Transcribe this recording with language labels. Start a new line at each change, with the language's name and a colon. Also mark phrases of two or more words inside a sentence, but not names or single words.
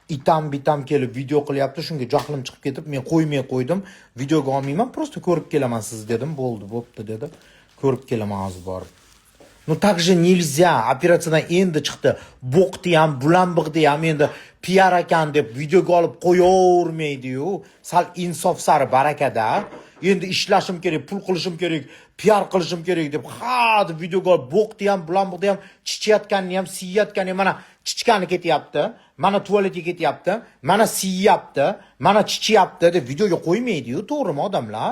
Uzbek: itam kelib video qilyapti, shunga jahlim chiqib ketib, men qo'ymay qo'ydim. Videoga olmayman, просто ko'rib kelaman siz dedim. Bo'pti dedi. Ko'rib kelaman hozir borib.
Russian: Ну так же nельзя.
Uzbek: Operatsiyadan endi chiqdi. Bo'qdi ham, bulanbig'di ham endi PR ekan deb videoga olib qo'yavermaydi-yu. Sal insof sari barakada. Endi ishlashim kerak, pul qilishim kerak, PR qilishim kerak deb ha deb videoga olib bo'qdi ham, bulanbig'di ham, chichayotganini ham, siyayotganini ham, mana chichgani ketyapti, mana tualetga ketyapti, mana siyapti, mana chichayapti deb videoga qo'ymaydi-yu, to'g'rimi odamlar?